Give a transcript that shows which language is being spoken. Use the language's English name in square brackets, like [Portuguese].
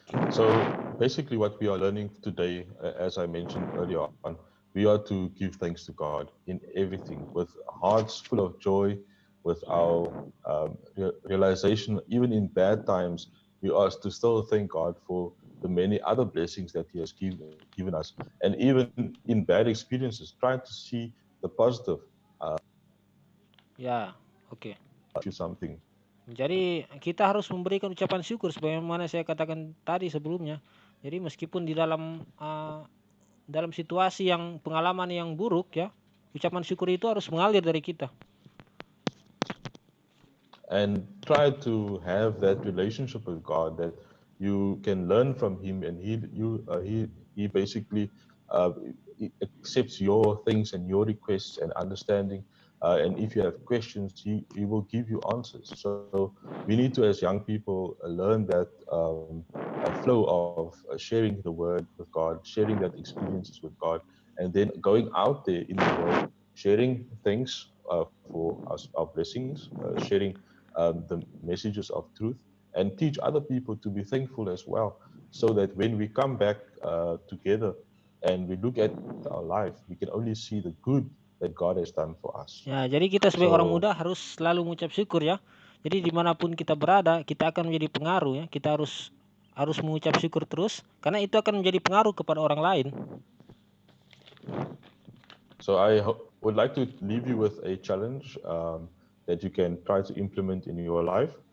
[English] So basically what we are learning today, as I mentioned earlier on, we are to give thanks to God in everything, with hearts full of joy, with our realization, even in bad times, we are to still thank God for the many other blessings that He has given us. And even in bad experiences, try to see the positive. Ya, oke. Something. [Indonesian] Jadi kita harus memberikan ucapan syukur sebagaimana saya katakan tadi sebelumnya. Jadi meskipun di dalam situasi yang pengalaman yang buruk ya, ucapan syukur itu harus mengalir dari kita. [English] And try to have that relationship with God that you can learn from Him, and He basically accepts your things and your requests and understanding. And if you have questions, He will give you answers. So we need to, as young people, learn that flow of sharing the word with God, sharing that experiences with God, and then going out there in the world, sharing things for us, our blessings, sharing the messages of truth, and teach other people to be thankful as well, so that when we come back together and we look at our life, we can only see the good that God has done for us. [Indonesian] Ya, jadi kita sebagai orang muda harus selalu mengucap syukur ya. Jadi dimanapun kita berada, kita akan menjadi pengaruh ya. Kita harus mengucap syukur terus, karena itu akan menjadi pengaruh kepada orang lain. [English] So I would like to leave you with a challenge that you can try to implement in your life.